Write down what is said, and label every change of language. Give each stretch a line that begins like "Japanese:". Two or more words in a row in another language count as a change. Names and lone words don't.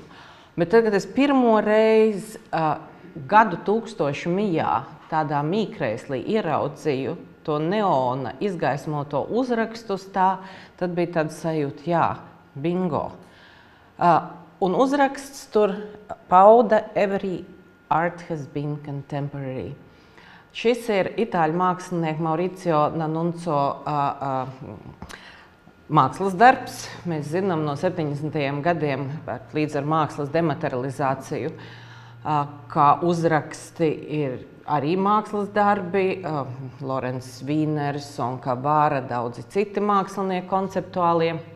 Latvian: Bet tad, kad es pirmo reizi gadu tūkstošu mijā tādā mīkrēslī ieraudzīju to neona izgaismoto uzrakstu uz tā, tad bija tāda sajūta, jā, bingo. Un uzraksts tur pauda
English: "Every art has been contemporary".
Latvian: Šis ir itāļu mākslinieka Mauricio D'Annunzio mākslas darbs. Mēs zinām no 70. gadiem, līdz ar mākslas dematerializāciju, kā uzraksti ir arī mākslas darbi, Lorenz Vīners un Kavāra, daudzi citi mākslinieki konceptuālie.